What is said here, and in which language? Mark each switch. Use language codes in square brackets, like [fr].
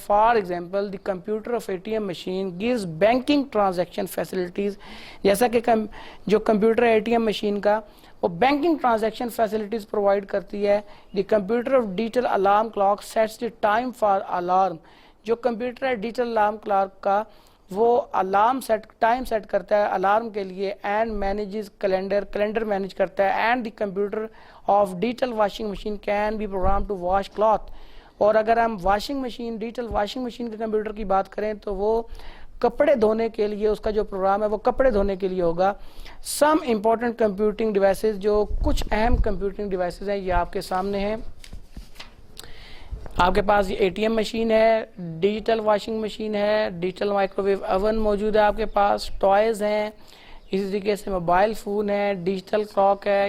[en] for example the computer of ATM machine gives banking transaction facilities, [ur] جیسا کہ جو computer ہے ATM مشین کا وہ بینکنگ ٹرانزیکشن فیسلٹیز پرووائڈ کرتی ہے. [en] the computer of digital alarm clock sets the time for alarm, [ur] جو computer ہے ڈیجیٹل الارم کلاک کا وہ الارم ٹائم سیٹ کرتا ہے الارم کے لیے، [en] and manages calendar [ur] مینیج کرتا ہے. [en] And the computer of digital washing machine can be program to wash cloth. [ur] اور اگر ہم washing machine, digital washing machine کے کمپیوٹر کی بات کریں تو وہ کپڑے دھونے کے لیے، اس کا جو پروگرام ہے وہ کپڑے دھونے کے لیے ہوگا. [en] some important computing devices, [ur] جو کچھ اہم کمپیوٹنگ ڈیوائسز ہیں یہ آپ کے سامنے ہیں. آپ کے پاس یہ ATM مشین ہے، ڈیجیٹل واشنگ مشین ہے، ڈیجیٹل مائکرو ویو اوون موجود ہے آپ کے پاس، ٹوائز ہیں، اسی طریقے سے موبائل فون ہے، ڈیجیٹل کلاک ہے.